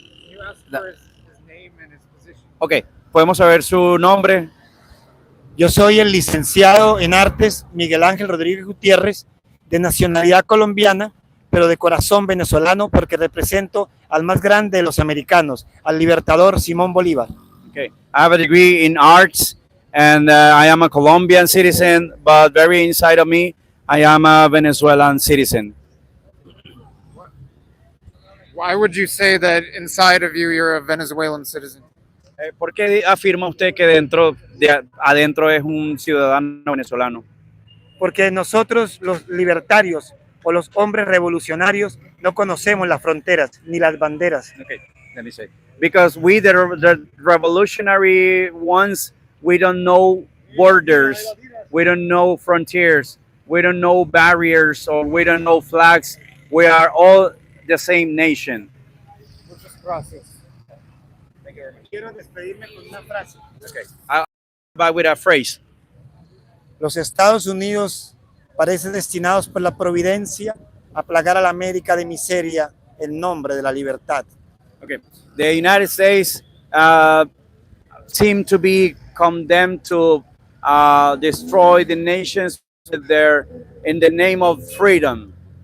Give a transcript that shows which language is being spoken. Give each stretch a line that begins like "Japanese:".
English: You asked for his name and his position.
Spanish: Okay, podemos saber su nombre. Yo soy el licenciado en artes Miguel Ángel Rodríguez Gutiérrez, de nacionalidad colombiana, pero de corazón venezolano, porque represento al más grande de los americanos, al libertador Simón Bolívar.
English: Okay, I have a degree in arts, and I am a Colombian citizen, but very inside of me, I am a Venezuelan citizen. Why would you say that inside of you you're a Venezuelan citizen?
Spanish: ¿Por qué afirma usted que adentro es un ciudadano venezolano? Porque nosotros, los libertarios o los hombres revolucionarios, no conocemos las fronteras ni las banderas.
English: Okay, let me say. Because we, the revolutionary ones, we don't know borders, we don't know frontiers, we don't know barriers, or we don't know flags. We are all the same nation.
Spanish: Muchas gracias. Quiero despedirme con una frase.
English: Okay. I'll back with a phrase.
Spanish: Los Estados Unidos parecen destinados por la providencia a plagar a la América de miseria en nombre de la libertad.
English: Okay. The United States seem to be condemned to destroy the nations in the name of freedom.